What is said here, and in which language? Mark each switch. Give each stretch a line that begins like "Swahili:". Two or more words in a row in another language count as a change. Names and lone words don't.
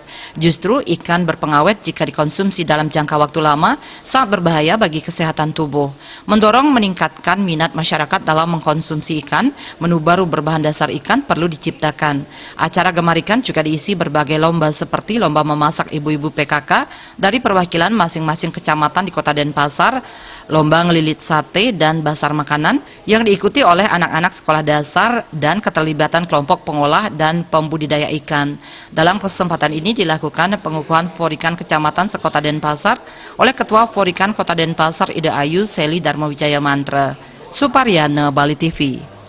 Indonesian: Justru ikan berpengawet jika dikonsumsi dalam jangka waktu lama sangat berbahaya bagi kesehatan tubuh. Mendorong meningkatkan minat masyarakat dalam mengkonsumsi ikan, menu baru berbahan dasar ikan perlu diciptakan. Acara gemar ikan juga diisi berbagai lomba seperti lomba memasak ibu-ibu PKK dari perwakilan masing-masing kecamatan di Kota Denpasar, lomba ngelilit sate dan basar makanan yang diikuti oleh anak-anak sekolah dasar dan keterlibatan kelompok pengolah dan pembudidaya ikan. Dalam kesempatan ini dilakukan pengukuhan Forikan Kecamatan sekota Denpasar oleh Ketua Forikan Kota Denpasar Ida Ayu Seli Darmawijaya Mantra. Suparyana, Bali TV.